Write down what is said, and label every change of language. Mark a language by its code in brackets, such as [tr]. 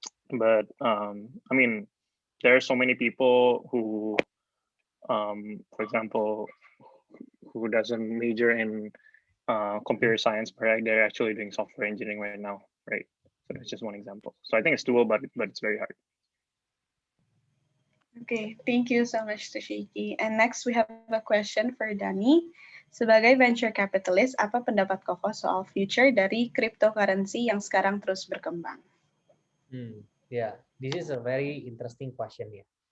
[en] But I mean, there are so many people who, for example, who doesn't major in computer science, but they're actually doing software engineering right now, right? So that's just one example. So I think it's doable, but it's very hard. Okay, thank you so much, Toshiki. And next we have a question for Danny. [id] Sebagai venture capitalist, apa pendapat Koko soal future dari cryptocurrency yang sekarang terus berkembang? [en] Yeah, this is a very interesting question ya.